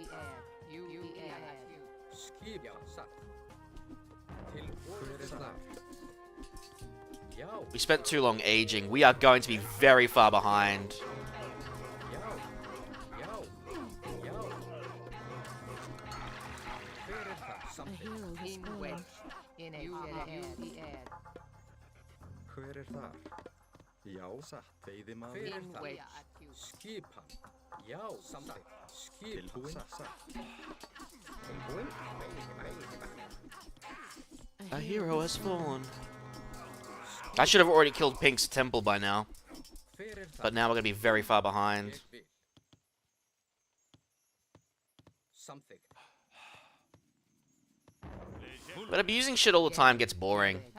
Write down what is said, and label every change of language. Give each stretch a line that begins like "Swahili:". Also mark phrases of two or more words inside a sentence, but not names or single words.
English: We spent too long aging. We are going to be very far behind. A hero has fallen.
Icelandic: Hver þar? Já, satt. Veiðimaður. Skipan. Já, samþykkt. Skipan. Satt. Tilbúin.
English: A hero has fallen. I should have already killed Pink's temple by now. But now we're going to be very far behind. But abusing shit all the time gets boring.